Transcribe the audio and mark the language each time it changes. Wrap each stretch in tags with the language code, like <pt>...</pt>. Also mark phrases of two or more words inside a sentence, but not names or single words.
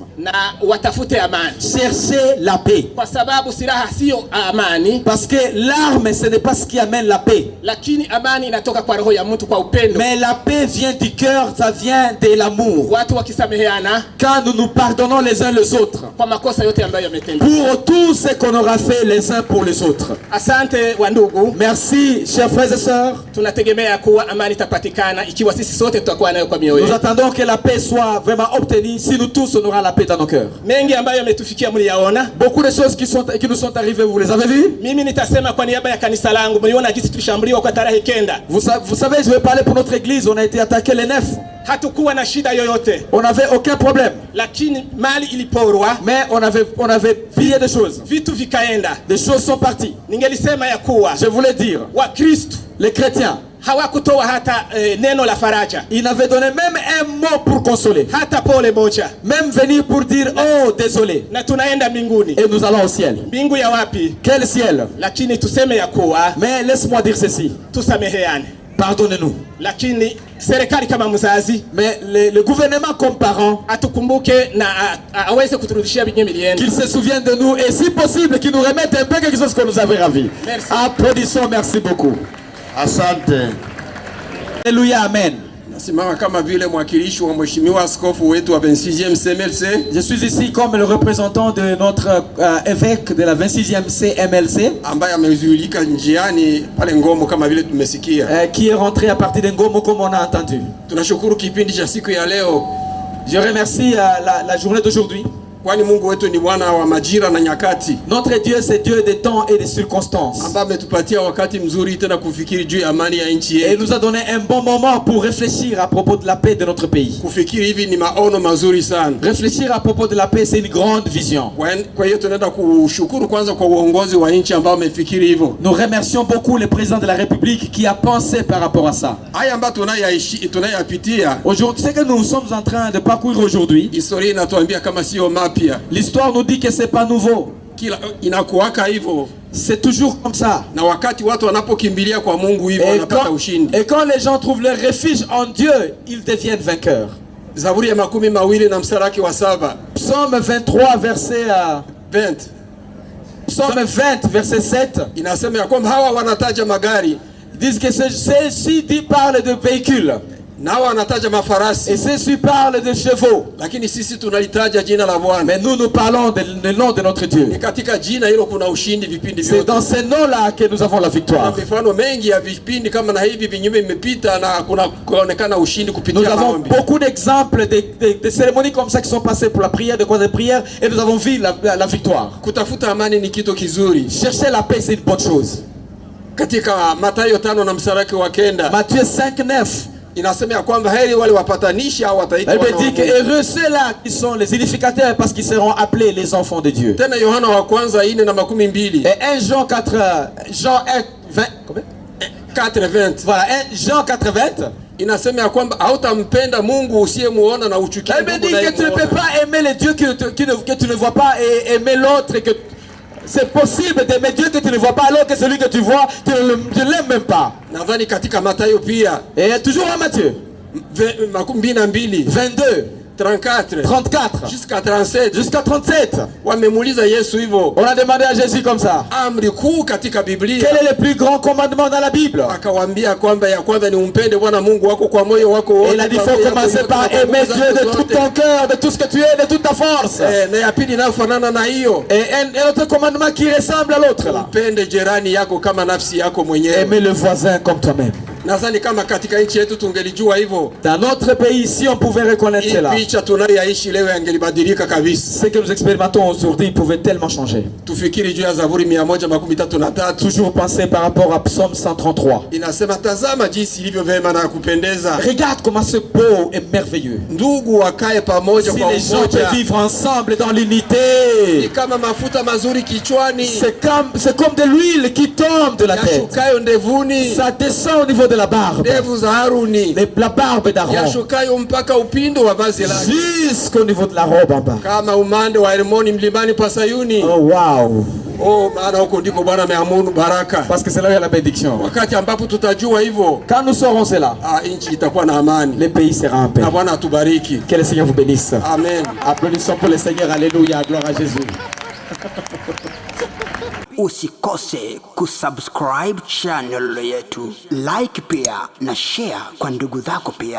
<sw>Na watafute amani.</sw> <fr>Cherchez la paix.</fr> <sw>Kwa sababu silaha sio amani.</sw> <fr>Parce que l'arme ce n'est pas ce qui amène la paix.</fr> <sw>Lakini amani inatoka kwa roho ya mtu kwa upendo.</sw> <fr>Mais la paix vient du cœur, ça vient de l'amour.</fr> <sw>Watu wakisameheana,</sw> <fr>quand nous nous pardonnons les uns les autres,</fr> <sw>kwa makosa yote ambayo yametendeka,</sw> <fr>pour tout ce qu'on aura fait les uns pour les autres.</fr> <sw>Asante wandugu.</sw> <fr>Merci chers frères et sœurs.</fr> <sw>Tunategemea kuwa amani itapatikana ikiwa sisi sote tutakuwa nayo kwa mioyo.</sw> <fr>Nous attendons que la paix soit vraiment obtenue si nous tous on aura la paix dans nos cœurs.</fr> <sw>Mengi ambayo yametufikia mliyaona.</sw> <fr>Beaucoup de choses qui nous sont arrivées, vous les avez vues.</fr> <sw>Mimi nitasema kwa niaba ya kanisa langu, mliona jinsi tulishambuliwa kwa tarehe 9.</sw> <fr>Vous savez, je vais parler pour notre église, on a été attaqué le 9.</fr> <sw>Hatukuwa na shida yoyote.</sw> <fr>On n'avait aucun problème.</fr> <sw>Lakini mali iliporwa.</sw> <fr>Mais on avait pillé des choses.</fr> <sw>Vitu vikaenda.</sw> <fr>Des choses sont parties.</fr> <sw>Ningelisema ya kuwa,</sw> <fr>je voulais dire,</fr> <sw>wa Kristo,</sw> <fr>les chrétiens,</fr> <sw>hawakutoa hata neno la faraja.</sw> <fr>Il n'avait donné même un mot pour consoler.</fr> <sw>Hata pole moja.</sw> <fr>Même venir pour dire oh désolé.</fr> <sw>Na tunaenda mbinguni.</sw> <fr>Et nous allons au ciel.</fr> <sw>Mbingu ya wapi?</sw> <fr>Quel ciel?</fr> <sw>Lakini tuseme ya kuwa,</sw> <fr>mais laisse-moi dire ceci.</fr> <sw>Tusameheane.</sw> <fr>Pardonnez-nous.</fr> <sw>Lakini serikali kama mzazi,</sw> <fr>mais le gouvernement comme parent,</fr> <sw>atukumbuke na aweze kuturudishia binye milieni.</sw> <fr>Qu'il se souvienne de nous et si possible qu'il nous remette un peu quelque chose qu'on nous avait ravi. Merci. Applaudissons, merci beaucoup.</fr> <sw>Asante.</sw> <fr>Alléluia, amen.</fr> <sw>Nasimama kama vile mwakilishi wa mheshimiwa askofu wetu wa 26e CMLC.</sw> <fr>Je suis ici comme le représentant de notre évêque de la 26e CMLC</fr> <sw>ambaye amezuilika njiani pale Ngomo kama vile tumesikia.</sw> <fr>Qui est rentré à partir de Ngomo comme on a entendu.</fr> <sw>Tunashukuru kipindi cha siku ya leo.</sw> <fr>Je remercie la journée d'aujourd'hui.</fr> <sw>Kwani Mungu wetu ni Bwana wa majira na nyakati.</sw> <fr>Notre Dieu c'est Dieu des temps et des circonstances.</fr> <sw>Ambaye ametupatia wakati mzuri tena kufikiri juu ya amani ya nchi yetu.</sw> <fr>Et nous a donné un bon moment pour réfléchir à propos de la paix de notre pays.</fr> <sw>Kufikiri hivi ni maono mazuri sana.</sw> <fr>Réfléchir à propos de la paix c'est une grande vision.</fr> <sw>Kwa hiyo tunaenda kushukuru kwanza kwa uongozi wa nchi ambao umefikiri hivyo.</sw> <fr>Nous remercions beaucoup le président de la République qui a pensé par rapport à ça.</fr> <sw>Haya ambayo tunayapitia</sw> <fr>aujourd'hui, ce que nous sommes en train de parcourir aujourd'hui,</fr> <sw>historia inatuambia kama sio mapya.</sw> <fr>L'histoire nous dit que c'est pas nouveau.</fr> <sw>Inakuwaka hivyo.</sw> <fr>C'est toujours comme ça.</fr> <sw>Na wakati watu wanapokimbilia kwa Mungu hivyo wanapata ushindi.</sw> <fr>Et quand les gens trouvent leur refuge en Dieu, ils deviennent vainqueurs.</fr> <sw>Zaburi ya 20 na mstari wa 7.</sw> <fr>Psaume 23 verset 20. Psaume 20 verset 7.</fr> <sw>Inasema ya kwamba hawa wanataja magari.</sw> <fr>Ils disent que ceux-ci parlent de véhicules.</fr> <sw>Na wanataja mafarasi.</sw> <fr>Et ceux-ci parlent de chevaux.</fr> <sw>Lakini sisi tunalitaja jina la Bwana.</sw> <fr>Mais nous parlons du nom de notre Dieu.</fr> <sw>Ni katika jina hilo kuna ushindi vipindi vyote.</sw> <fr>C'est dans ce nom-là que nous avons la victoire.</fr> <sw>Mifano mengi ya vipindi kama na hivi vinyume imepita na kuna kuonekana ushindi kupitia maombi.</sw> <fr>Nous avons</fr> <sw>maombi.</sw> <fr>Beaucoup d'exemples de cérémonies comme ça qui sont passées pour la prière, de croix de prière, et nous avons vu la victoire.</fr> <sw>Kutafuta amani ni kitu kizuri.</sw> <fr>Chercher la paix c'est une bonne chose.</fr> <sw>Katika Mathayo 5 na mstari wa 9.</sw> <fr>Matthieu 5:9.</fr> <sw>Inasema ya kwamba heri wale wapatanishi au wataitwa wana wa Mungu.</sw> <fr>Elle dit que heureux ceux-là qui sont les unificateurs parce qu'ils seront appelés les enfants de Dieu.</fr> <sw>Tena Yohana wa kwanza 4:12.</sw> <fr>Et 1 Jean 4:20. Combien? 4:20. Voilà, 1 Jean 4:20.</fr> <sw>Inasema ya kwamba hautampenda Mungu usiyemuona na uchukie Mungu.</sw> <fr>Elle me dit que tu ne peux pas aimer le Dieu que tu ne vois pas et aimer l'autre que c'est possible d'aimer Dieu que tu ne vois pas alors que celui que tu vois, tu ne l'aimes même pas.</fr> <sw>Nadhani katika Mathayo pia.</sw> <fr>Et toujours à Matthieu 22 34 jusqu'à 37. Jusqu'à 37.</fr> <sw>Wamemuuliza Yesu hivyo.</sw> <fr>On a demandé à Jésus comme ça.</fr> <sw>Amri kuu katika Biblia.</sw> <fr>Quel est le plus grand commandement dans la Bible?</fr> <sw>Akawaambia kwamba ya kwanza ni umpende Bwana Mungu wako kwa moyo wako wote.</sw> <fr>Il a dit faut commencer par aimer Dieu de tout ton cœur, de tout ce que tu es, de toute ta force.</fr> <sw>Na ya pili inafanana na hiyo.</sw> <fr>Et un autre commandement qui ressemble à l'autre là.</fr> <sw>Umpende jirani yako kama nafsi yako mwenyewe.</sw> <fr>Aimer le voisin comme toi-même.</fr> <sw>Nadhani kama katika nchi yetu tungelijua hivyo.</sw> <fr>Dans notre pays ici on pouvait reconnaître cela.</fr> <sw>Picha tunayoishi leo yangelibadilika kabisa.</sw> <fr>Ce que nous expérimentons aujourd'hui pouvait tellement changer.</fr> <sw>Tufikiri juu ya Zaburi 133.</sw> <fr>Toujours penser par rapport à Psaume 133.</fr> <sw>Inasema tazama jinsi ilivyo vema na kupendeza.</sw> <fr>Regarde comment c'est beau et merveilleux.</fr> <sw>Ndugu wakae pamoja kwa umoja.</sw> <fr>Si les gens peuvent vivre ensemble dans l'unité.</fr> <sw>Ni kama mafuta mazuri kichwani.</sw> <fr>C'est comme de l'huile qui tombe de la tête.</fr> <sw>Yashukayo ndevuni.</sw> <fr>Ça descend au niveau de la barbe.</fr> <sw>Ndevu za Haruni.</sw> <fr>La barbe d'Aaron.</fr> <sw>Yashukayo mpaka upindo wa vazi lake.</sw> <fr>Jusqu'au niveau de la robe en bas.</fr> <sw>Kama umande wa Hermoni mlimani pa Sayuni. Oh wow. Oh, maana huko ndiko Bwana ameamuru baraka.</sw> <fr>Parce que c'est là où il y a la bénédiction.</fr> <sw>Wakati ambapo tutajua hivyo.</sw> <fr>Quand nous saurons cela.</fr> <sw>Nchi itakuwa na amani.</sw> <fr>Le pays sera en paix.</fr> <sw>Na Bwana atubariki.</sw> <fr>Que le Seigneur vous bénisse. Amen. Applaudissons pour le Seigneur. Alléluia. Gloire à Jésus.</fr> <sw>Usikose kusubscribe channel yetu, like pia na share kwa ndugu zako pia.</sw>